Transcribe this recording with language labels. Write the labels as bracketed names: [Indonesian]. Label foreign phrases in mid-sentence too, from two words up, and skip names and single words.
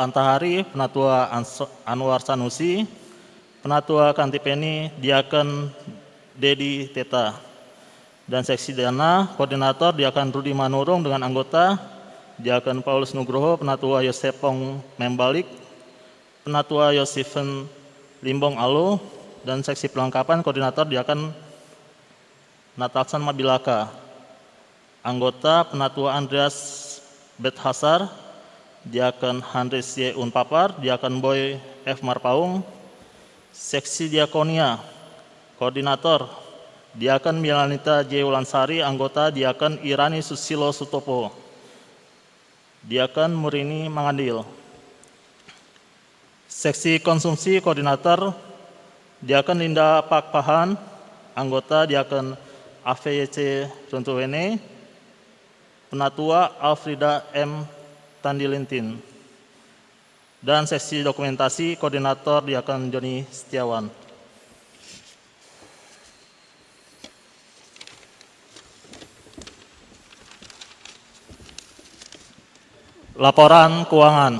[Indonesian] Antahari, Penatua Anwar Sanusi, Penatua Kantipeni, Diaken Dedi Teta, dan Seksi Dana, Koordinator Diaken Rudi Manurung dengan anggota Diaken Paulus Nugroho, Penatua Yosepong Membalik, Penatua Yosifen Limbong Alo, dan Seksi Pelengkapan Koordinator Diaken Natalsan Mabilaka. Anggota Penatua Andreas Bethasar, Diaken Handris Y. Unpapar, Diaken Boy F. Marpaung, Seksi Diakonia, Koordinator Diaken Milanita J. Ulansari, anggota Diaken Irani Susilo Sutopo, Diaken Murini Mangandil. Seksi Konsumsi, Koordinator Diaken Linda Pakpahan, anggota Diaken AVYC Runtuwene, Penatua Alfrida M. Tandilintin, dan Seksi Dokumentasi, Koordinator Diaken Joni Setiawan. Laporan Keuangan.